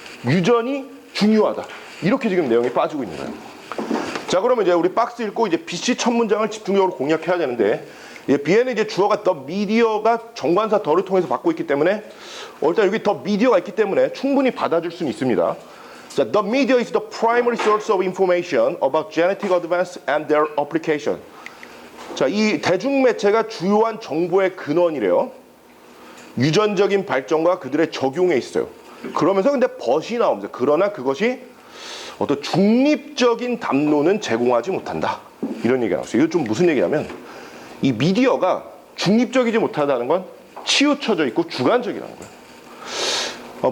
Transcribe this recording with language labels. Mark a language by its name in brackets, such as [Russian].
[Korean] 유전이 중요하다. 이렇게 지금 내용이 빠지고 있는 거예요. 자, 그러면 이제 우리 박스 읽고 이제 BC 첫 문장을 집중적으로 공략해야 되는데, B에는 이제 주어가 더 미디어가 정관사 더를 통해서 받고 있기 때문에 일단 여기 더 미디어가 있기 때문에 충분히 받아줄 수는 있습니다. [English] 자, the media is the primary source of information about genetic advance and their application. [Korean] 자, 이 대중매체가 주요한 정보의 근원이래요. 유전적인 발전과 그들의 적용에 있어요. 그러면서 근데 벗이 나옵니다. 그러나 그것이 어떤 중립적인 담론은 제공하지 못한다. 이런 얘기가 나왔어요. 이거 좀 무슨 얘기냐면 이 미디어가 중립적이지 못하다는 건 치우쳐져 있고 주관적이라는 거예요.